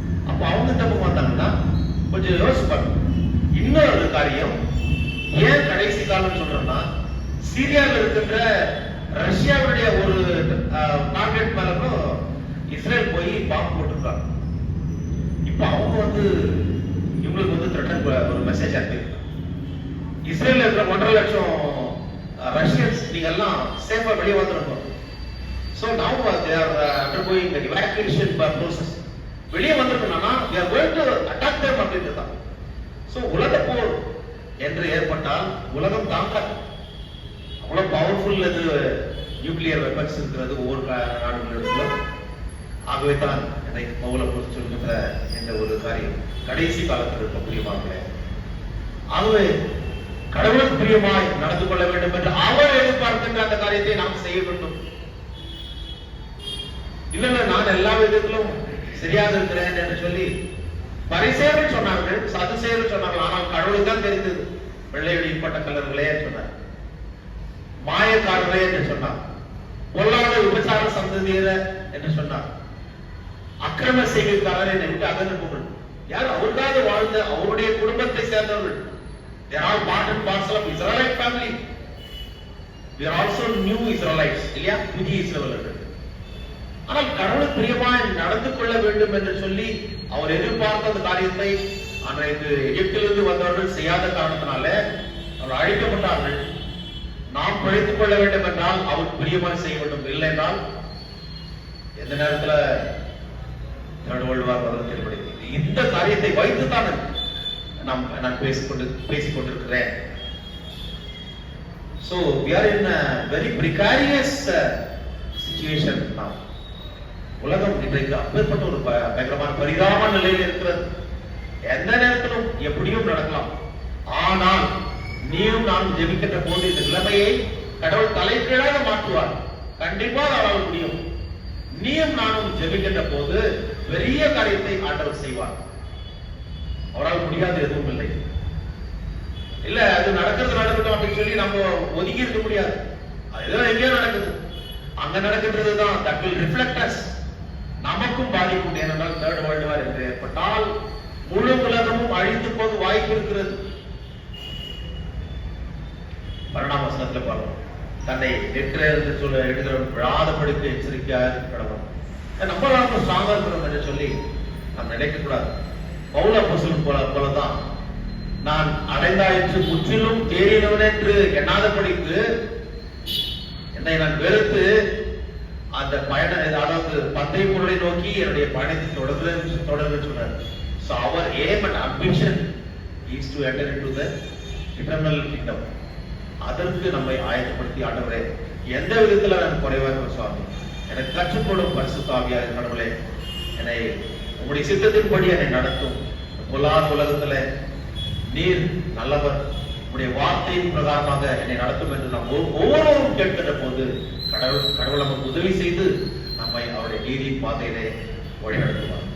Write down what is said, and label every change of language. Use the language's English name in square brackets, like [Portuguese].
[Tamil] அப்ப அவங்க தப்பு பார்த்தாங்கன்னா கொஞ்சம் யோசிப்பாங்க. இன்னொரு காரியம், ஏன் கடைசி காலம் சொல்றோம்னா, சீரியாவில் இருக்கின்ற ரஷ்யாவுடைய ஒரு டார்கெட் மேலும் இஸ்ரேல் போய் பாம்பு போட்டிருக்காங்க. இப்ப அவங்க இவங்களுக்கு த்ரெட்டன் ஒரு மெசேஜ் அனுப்பியிருக்காங்க. இஸ்ரேல் இருக்கிற 1.5 லட்சம் ரஷ்யன்ஸ் நீங்க எல்லாம் சேஃபா வெளியே வந்துருக்கோம். [English] So now they are undergoing the evacuation process. [Tamil] வெளியே வந்திருக்கணும்னா [English] we are going to attack them [Tamil] அப்படின்றது தான். So உலக போர் என்று ஏற்பட்டால் உலகம் தாக்காது. அவ்வளவு பவர்ஃபுல் நியூக்ளியர் வெப்பன்ஸ் இருக்கிறது ஒவ்வொரு நாடுகளிலும். ஆகவே தான் இன்றைக்கு பவுல குறித்து சொல்கின்ற இந்த ஒரு காரியம் கடைசி காலத்தில் இருக்க பிரியமானவர்களே. ஆகவே கடவுளுக்கு பிரியமாய் நடந்து கொள்ள வேண்டும் என்று அவர் எதிர்பார்க்கின்ற அந்த காரியத்தை நாம் செய்ய வேண்டும். இல்ல நான் எல்லா விதத்திலும் சரியாக இருக்கிறேன் என்று சொல்லி பரிசேயர்கள் சொன்னார்கள், சதுசேயர்கள் சொன்னார்கள். ஆனால் கடவுளுக்கு தான் தெரிந்தது. வெள்ளையடி பட்ட கலர்களே சொன்னார், மாயக்காரரே என்று சொன்னார், பொல்லாத விபச்சார சந்ததியர என்று சொன்னார், அக்கிரம செய்கைக்காரர் என்னை விட்டு அகன்று. யார்? அவருக்காக வாழ்ந்த அவருடைய குடும்பத்தை சேர்ந்தவர்கள். [English] They are all part and parcel of Israelite family. We are also new Israelites. [Tamil] இல்லையா? புதிய இஸ்ரவேலர்கள். ஆனால் கடவுளுக்கு பிரியமாய் நடந்து கொள்ள வேண்டும் என்று சொல்லி அவர் எதிர்பார்த்த அந்த காரியத்தை அன்றைக்கு எகிப்திலிருந்து வந்தவர்கள் செய்யாத காரணத்தினால அவர் அழிக்கப்பட்டார்கள். நாம் பிழைத்துக் கொள்ள வேண்டும் என்றால் அவர் பிரியமாய் செய்ய வேண்டும். இல்லை என்றால் எந்த நேரத்துல தேர்ட் வேர்ல்ட் வார் ஏற்படுத்தி இந்த காரியத்தை வைத்துத்தான் நான் பேசிக் கொண்டிருக்கிறேன். [English] So we are in a very precarious situation now. [Tamil] உலகம் இன்றைக்கு அப்பேற்பட்ட ஒரு பயங்கரமான பரிதாபமான நிலையில் இருக்கிறது. எந்த நேரத்திலும் எப்படியும் நடக்கலாம். ஆனால் நீயும் நான் ஜெபிக்கின்ற போது இந்த நிலைமையை கடவுள் தலைகீழாக மாற்றுவார். கண்டிப்பாக அவரால் முடியும். நீயும் நானும் ஜெபிக்கின்ற போது பெரிய காரியத்தை ஆண்டவர் செய்வார். அவரால் முடியாது எதுவும் இல்லை. இல்ல அது நடக்கிறது நடக்கட்டும் அப்படின்னு சொல்லி நம்ம ஒதுங்கி இருக்க முடியாது. அதுதான் எங்கேயோ நடக்குது. அங்க நடக்கின்றதுதான் [English] that will reflect us. [Tamil] நமக்கும் பாதிக்கும். ஏனென்றால் தேர்ட் வேர்ல்டு வார் என்று ஏற்பட்டால் முழு உலகமும் அழிந்து போக வாய்ப்பு இருக்கிறது. 12ஆம் வசனத்துல பார்ப்போம். தன்னை என்று சொல்ல எடுக்கிறவன் விழாதபடிக்கு எச்சரிக்கையாக இருக்கிறவன். நம்மளால ஸ்ட்ராங்கா இருக்கிறோம் என்று சொல்லி நாம் நினைக்க கூடாது. பவுல் அப்போஸ்தலன் போலதான் நான் அடைந்தாயிற்று முற்றிலும் தேறினவன் என்று எண்ணாதபடிக்கு என்னை நான் வெறுத்து அந்த பயண அதாவது பந்தய பொருளை நோக்கி என்னுடைய பயணத்தை தொடர்ந்து சொன்னார். [English] So our aim and ambition is to enter into the eternal kingdom. [Tamil] அதற்கு நம்மை ஆயத்தப்படுத்தி ஆண்டவரே எந்த விதத்துல நான் குறைவா இருக்கிற சுவாமி எனக்கு கற்றுக்கொள்ளும் பரிசுத்த ஆவியாகிய கடவுளே என்னை உங்களுடைய சித்தத்தின்படி என்னை நடத்தும். பொல்லாத உலகத்துல நீர் நல்லவர், உங்களுடைய வார்த்தையின் பிரகாரமாக என்னை நடத்தும் என்று நாம் ஒவ்வொருவரும் கேட்கின்ற போது கடவுள் நமக்கு உதவி செய்து நம்மை அவருடைய நீதியின் பாதையிலே வழிநடத்துவார்.